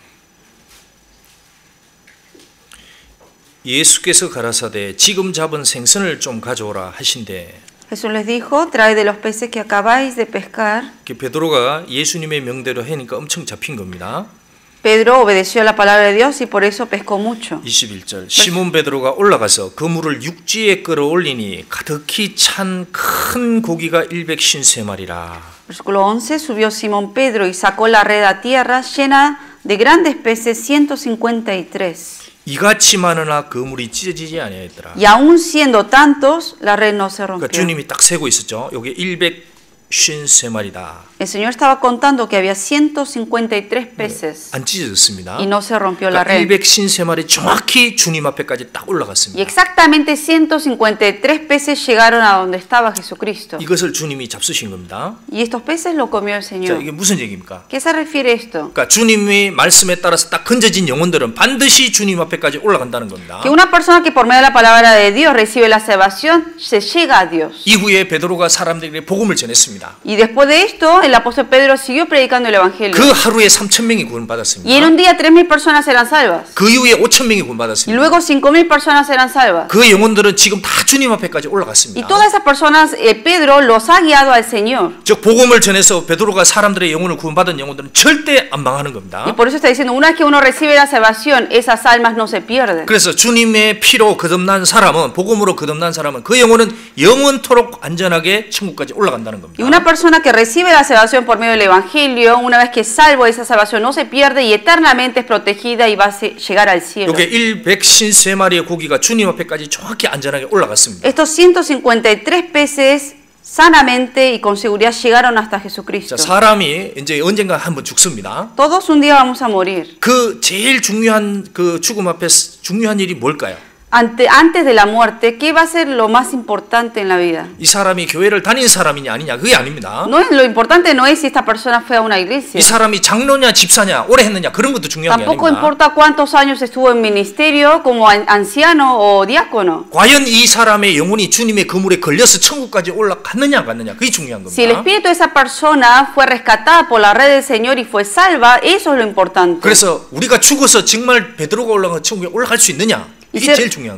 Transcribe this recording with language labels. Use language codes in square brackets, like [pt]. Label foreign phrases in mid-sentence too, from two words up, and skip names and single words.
[ko] 예수께서 가라사대 지금 잡은 생선을 좀 가져오라 하신대. [es] Jesús les dijo, trae de los peces que acabáis de pescar. [ko] 베드로가 예수님의 명대로 하니까 엄청 잡힌 겁니다. [es] Pedro obedeció a la palabra de Dios y por eso pescó mucho. [ko] 21절 시몬 베드로가 올라가서 그물을 육지에 끌어올리니 가득히 찬 큰 고기가 153마리라. [es] Versículo 11, subió Simón Pedro y sacó la red a tierra llena de grandes peces, 153. [ko] 이같이 많으나 그물이 찢어지지 아니하였더라. [es] Y aún siendo tantos, la red no se [ko] 그러니까 [es] rompió. [ko] 주님이 딱 세고 있었죠. 여기 153마리다. [es] El Señor estaba contando que había 153 peces [ko] 안 찢어졌습니다. [es] y no se rompió la [ko] 그러니까 [es] red. [ko] 153마리 정확히 주님 앞에까지 딱 [es] Y [ko] 올라갔습니다. [es] exactamente 153 peces llegaron a donde estaba Jesucristo. [ko] 이것을 주님이 잡수신 겁니다. [es] Y estos peces lo comió el [ko] 자, [es] Señor. [ko] 이게 무슨 얘기입니까? [es] ¿Qué se refiere esto? [ko] 그러니까 주님의 말씀에 따라서 딱 건져진 영혼들은 반드시 주님 앞에까지 올라간다는 겁니다. [es] Que una persona que por medio de la palabra de Dios recibe la salvación, se llega a Dios. [ko] 이후에 베드로가 사람들에게 복음을 전했습니다. [es] Y después de esto, el apóstol Pedro siguió predicando el Evangelio. [ko] 그 하루에 3,000명이 [es] Y en [ko] 구원받았습니다. [es] un día 3.000 personas eran salvas. [ko] 그 이후에 5,000명이 [es] Y [ko] 구원받았습니다. [es] luego 5.000 personas eran salvas. [ko] 그 영혼들은 지금 다 주님 앞에까지 [es] Y [ko] 올라갔습니다. [es] todas esas personas, Pedro los ha guiado al Señor. [ko] 즉 복음을 전해서 베드로가 사람들의 영혼을 구원받은 영혼들은 절대 안 망하는 겁니다. [es] Y por eso está diciendo, una vez que uno recibe la salvación, esas almas no se pierden. [ko] 그래서 주님의 피로 거듭난 사람은 복음으로 거듭난 사람은 그 영혼은 영원토록 안전하게 천국까지 올라간다는 [es] Y [ko] 겁니다. [es] una persona que recibe la salvación por medio del Evangelio, una vez que es salvo, esa salvación no se pierde y eternamente es protegida y va a llegar al cielo. [ko] 이게 153마리의 고기가 주님 앞에까지 정확히 안전하게 올라갔습니다. [es] Estos 153 peces sanamente y con seguridad llegaron hasta Jesucristo. [ko] 자, 사람이 이제 언젠가 한번 죽습니다. [es] Todos un día vamos a morir. [ko] 그 제일 중요한 그 죽음 앞에 중요한 일이 뭘까요? [es] Antes de la muerte, ¿qué va a ser lo más importante en la vida? [ko] 이 사람이 교회를 다닌 사람이냐 아니냐 그게 아닙니다. [es] No es, lo importante no es si esta persona fue a una iglesia. [ko] 이 사람이 장로냐 집사냐 오래 했느냐 그런 것도 중요한 게 [es] Tampoco [ko] 아닙니다. [es] importa cuántos años estuvo en ministerio como anciano o diácono. [ko] 과연 이 사람의 영혼이 주님의 그물에 걸려서 천국까지 올라갔느냐 안 갔느냐 그게 중요한 [es] Si el [ko] 겁니다. [es] espíritu de esa persona fue rescatada por la red del Señor y fue salva, eso es lo importante. [ko] 그래서 우리가 죽어서 정말 베드로가 올라간 천국에 올라갈 수 있느냐 이게 제일 중요한